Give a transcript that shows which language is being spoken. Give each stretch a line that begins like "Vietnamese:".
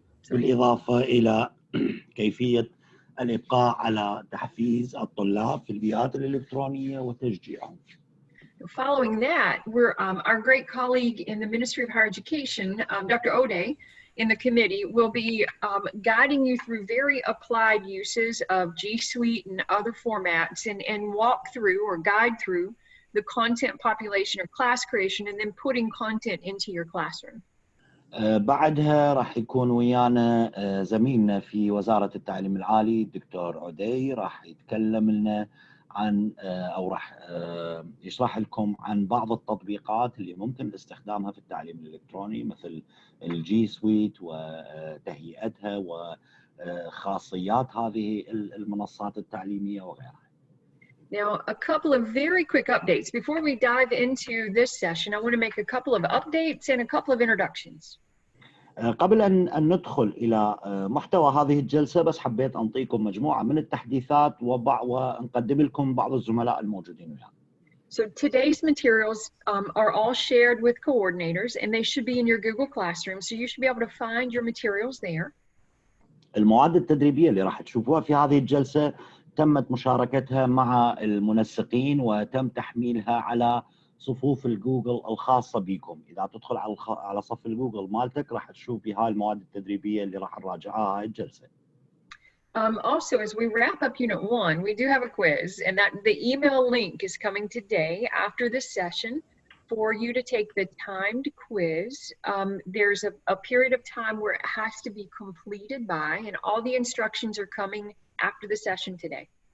Arabic: بالإضافة إلى كيفية الإبقاء على تحفيز الطلاب في البيئات الإلكترونية وتشجيعهم.
English: Following that, our great colleague in the Ministry of Higher Education, Dr. Ode, in the committee, will be guiding you through very applied uses of G Suite and other formats and walk through or guide through the content population or class creation, and then putting content into your classroom.
Arabic: بعدها راح يكون ويانا زميلنا في وزارة التعليم العالي الدكتور عدي، راح يتكلم لنا عن أو راح يشرح لكم عن بعض التطبيقات اللي ممكن استخدامها في التعليم الإلكتروني، مثل الجي سويت وتهيئتها وخاصيات هذه المنصات التعليمية وغيرها.
English: Now, a couple of very quick updates. Before we dive into this session, I want to make a couple of updates and a couple of introductions.
Arabic: قبل أن ندخل إلى محتوى هذه الجلسة، بس حبيت أنطيكم مجموعة من التحديثات ونقدم لكم بعض الزملاء الموجودين ويانا.
English: So today's materials are all shared with coordinators, and they should be in your Google Classroom, so you should be able to find your materials there.
Arabic: المواد التدريبية اللي راح تشوفوها في هذه الجلسة تمت مشاركتها مع المنسقين وتم تحميلها على صفوف الجوجل الخاصة بكم. إذا تدخل على صف الجوجل مالتك راح تشوف بهاي المواد التدريبية اللي راح نراجعها هاي الجلسة.
English: Also, as we wrap up Unit 1, we do have a quiz, and that the email link is coming today after this session for you to take the timed quiz. There's a period of time where it has to be completed by, and all the instructions are coming after the session today.